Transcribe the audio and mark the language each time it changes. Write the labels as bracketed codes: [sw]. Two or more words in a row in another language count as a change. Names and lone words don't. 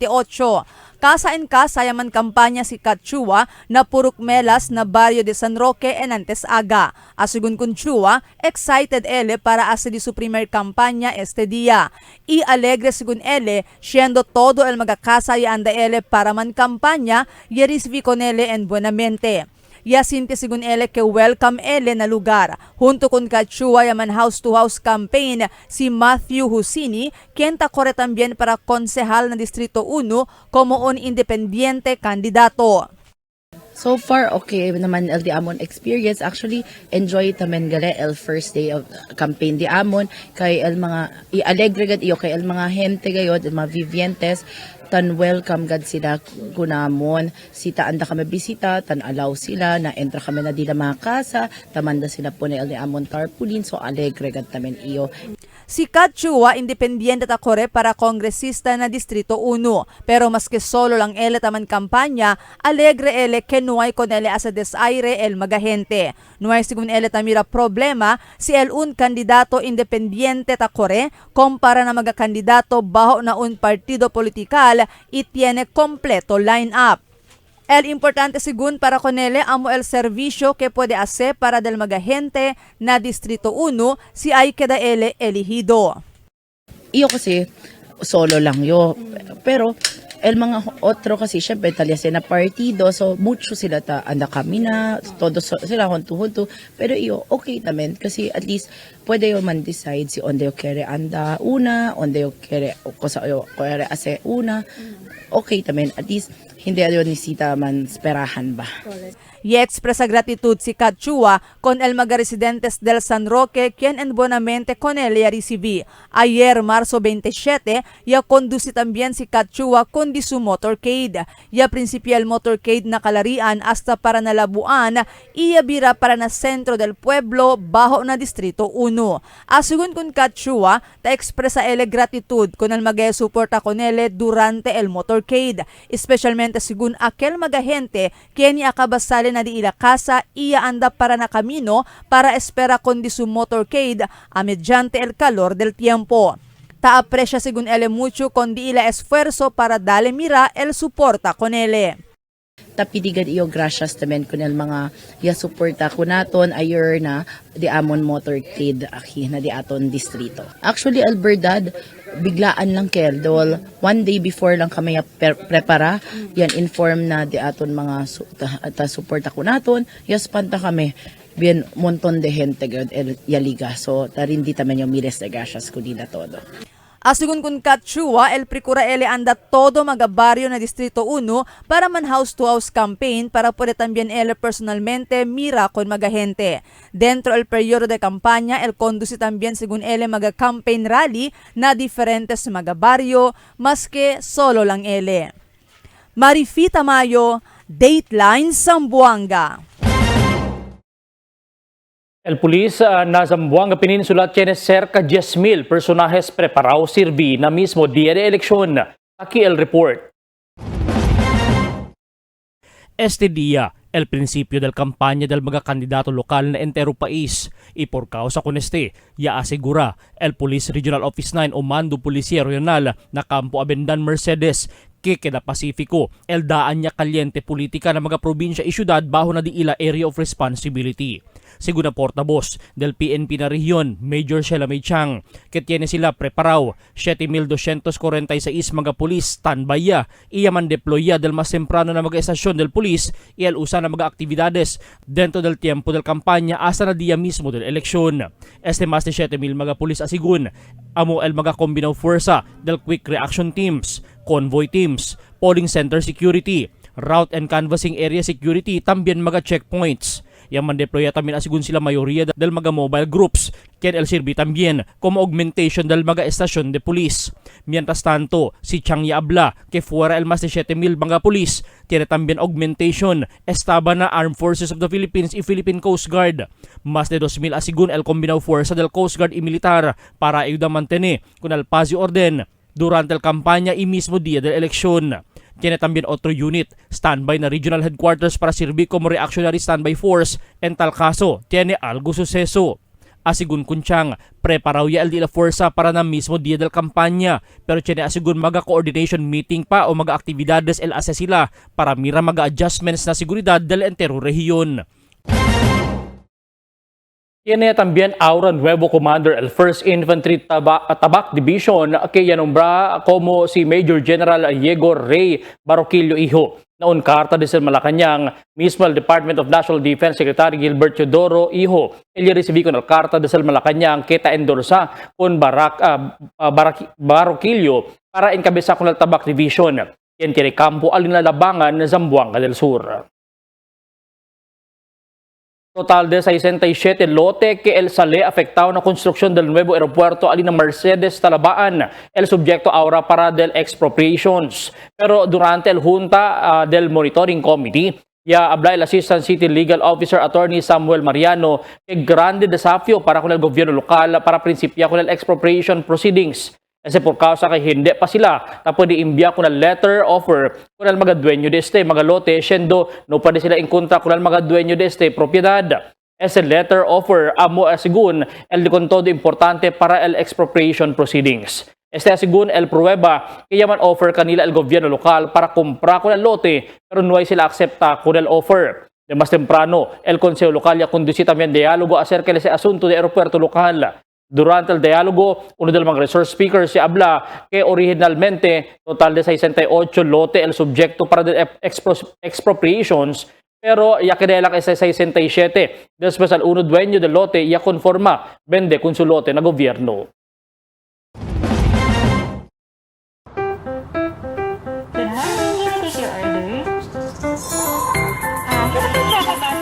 [cbk] Casa en casa yaman kampanya si Cachua na purok melas na barrio de San Roque en antes aga. Asugun Cachua, excited ele para hacer su primer campaña este día. Y alegre según ele, siendo todo el mga casa y anda ele para man campaña, y recibí con ele en buenamente. Yasinti según ele que welcome ele na lugar. Junto con Cachua yaman [en] house to house campaign [cbk] si Matthew Husini, quien takore también para konsehal na Distrito 1 como un independiente kandidato. [en] So far, [cbk] okay naman el di amon experience. Actually, enjoy tamen gale el [en] first day of campaign [cbk] di amon kay el mga i-alegre gad iyo kay el mga gente gayod, el mga vivientes tan welcome gad sila kunamon. Sita anda kami bisita, tan allow sila na entra kami na dila mga casa, tamanda sila po na el di amon tarpaulin, so alegre gad tamen iyo. Si Cachua, independiente takore para kongresista na Distrito 1. Pero maski solo lang ele taman kampanya, alegre ele que nuay con ele asa desaire el magahente. Nuay sigun ele tamira problema si el un kandidato independiente takore kompara na magakandidato baho na un partido politikal y tiene completo line-up. El importante según para con ele amo el servisyo que puede hacer para del magahente na Distrito 1 si ay queda ele elegido. Iyo kasi solo lang yo, pero el mga otro kasi syempre talyasin na partido, so mucho sila ta anda kami na todos sila hunto, pero iyo okay naman kasi [en] at least [cbk] pwede yo man decide si onde yo kere anda una, onde yo kere cosa yo kere ase una, okay naman [en] at least [cbk] hindi ayo ni sita man sperahan ba. Y-expresa gratitud si Kat Chua con el mga residentes del San Roque quien en buenamente con él ya recibí. Ayer, marzo 27, ya conduce también si Kat Chua con di su motorcade. Ya principial motorcade na kalarian hasta para na Labuan, iya bira para na sentro del pueblo bajo na distrito 1. Asugun con Kat Chua, ta expresa ele gratitud con el mga suporta con ele durante el motorcade, especialmente según aquel mga gente quien akabasali na di ila casa iya anda para na camino para espera con di su motorcade a mediante el calor del tiempo. Ta aprecia según ele mucho con di ila esfuerzo para dale mira el suporta con ele. Tapidigan iyo gracias tamen kun el mga ya suporta ko naton ayer na di amon motorcade aki na di aton distrito. Actually Alberdad biglaan lang kel dol [en] one day before [cbk] lang kami prepara yan inform na di aton mga suporta ko naton yes panta kami bien montón de gente gud ya liga so tarindi tamen yung miles de gracias ko dila todo. Asugun kun Kat Chua, el procura ele anda todo mga barrio na Distrito 1 para man [en] house-to-house campaign [cbk] para puede también ele personalmente mira con mga gente. Dentro el periodo de campaña, el conduce también según ele mga [en] campaign rally [cbk] na diferentes mga barrio, maske solo lang ele. Marifita Mayo, Dateline Zamboanga. El pulis na Zamboanga Peninsula tiene cerca 10,000 personajes preparados sirvi na mismo día de elección. Aquí el report. Este día, el principio del campaña del mga kandidato lokal na entero país y por causa con este, ya asegura el Police Regional Office 9 o Mando Policía Regional na Campo Abendan Mercedes que queda Pacifico, el daan niya kalyente politika ng mga probinsya y syudad bajo na di ila [en] area of responsibility. [cbk] Según na portavoz del PNP na rehiyon, Major Sheila May Chang, que tiene sila preparado 7,246 mga pulis standby ya, iya man deploya del mas temprano na mga estasyon del pulis y el usa na mga aktividades dentro del tiempo del kampanya hasta na dia mismo del eleksyon. Este mas de 7,000 mga pulis asigun, amo el mga kombinaw fuerza del [en] Quick Reaction Teams, Convoy Teams, Polling Center Security, Route and Canvassing Area Security, [cbk] tambien mga checkpoints. Yang mandeploya también asigun sila mayoría del mga [en] mobile groups, [cbk] quien el sirvi también como augmentation del mga estasyon de pulis. Mientras tanto, si Chang Yabla, que fuera el más de 7,000 mga pulis, tiene también augmentation, estaba na Armed Forces of the Philippines y Philippine Coast Guard. Más de 2,000 asigun el combinado fuerza del Coast Guard y militar para ayuda mantener con el paz y orden durante el campaña y mismo día de la elección. Tiene también otro unit, standby na [en] regional headquarters [cbk] para servir como [en] reactionary standby force [cbk] en tal caso tiene algo suceso. Asigun Kunchang, preparado ya el de la fuerza para na mismo día del kampanya, pero tiene asigun maga [en] coordination meeting [cbk] pa o maga actividades el asa sila para mira maga adjustments na seguridad del entero rehiyon. Tiene también ahora nuevo commander el 1st Infantry Tabac Division que yanumbra como si Major General Yegor Rey Baroquillo Hijo. Naun karta desde Malacanang, mismo el Department of National Defense Secretary Gilbert Teodoro Hijo, él recibí con el carta desde Malacanang que ta endorsa con Baroquillo para encabezar con el Tabac Division. Quien tiene campo alinalabangan na Zamboanga del Sur. Total de 67 lote que el sale afectado na construcción del nuevo aeropuerto alina Mercedes Talabaan, el subyekto ahora para del expropriations. Pero durante el junta del [en] monitoring committee, [cbk] ya habla el [en] Assistant City Legal Officer [cbk] Attorney Samuel Mariano que grande desafío para con el gobierno lokal para principia con el [en] expropriation proceedings. [cbk] Kasi por causa kay hindi pa sila na pwede imbya con el [en] letter offer [cbk] con el mga dueño de este mga lote, siendo no pwede sila inkontra con el mga dueño de este propiedad. Ese [en] letter offer [cbk] amo asigun el de con todo importante para el [en] expropriation proceedings. [cbk] Este asigun el prueba que yaman offer kanila el gobierno lokal para comprar con el lote pero no ay sila acepta con el offer. De más temprano, el Consejo Local ya conduce también diálogo acerca de ese asunto de aeropuerto lokal. Durante el diálogo, uno de los mga [en] resource speakers [cbk] se habla que originalmente total de 68 lote el subyekto para de expropriations, pero ya que de lang ese 67, después al uno dueño del lote ya conforma, vende con su lote na gobierno. [en] Can I take your order?